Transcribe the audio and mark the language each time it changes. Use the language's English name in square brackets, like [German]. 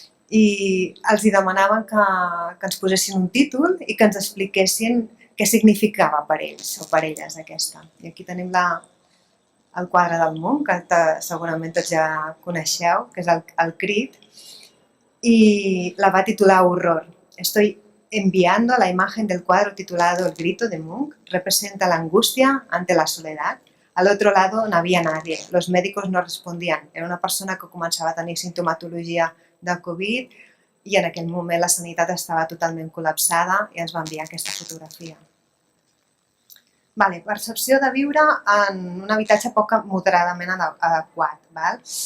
[Catalan] I els demanaven que ens posessin un títol i que ens expliquessin què significava per ells o per elles aquesta. I aquí tenim el quadre del Munch, que segurament tots ja coneixeu, que és el Crit, y la va titular Horror. [Spanish] Estoy enviando la imagen del cuadro titulado El grito de Munch. Representa la angustia ante la soledad. Al otro lado no había nadie. Los médicos no respondían. [Catalan] Era una persona que començava a tenir sintomatologia de Covid i en aquell moment la sanitat estava totalment col·lapsada i ens va enviar aquesta fotografia. Percepció de viure en un habitatge poc moderadament adequat.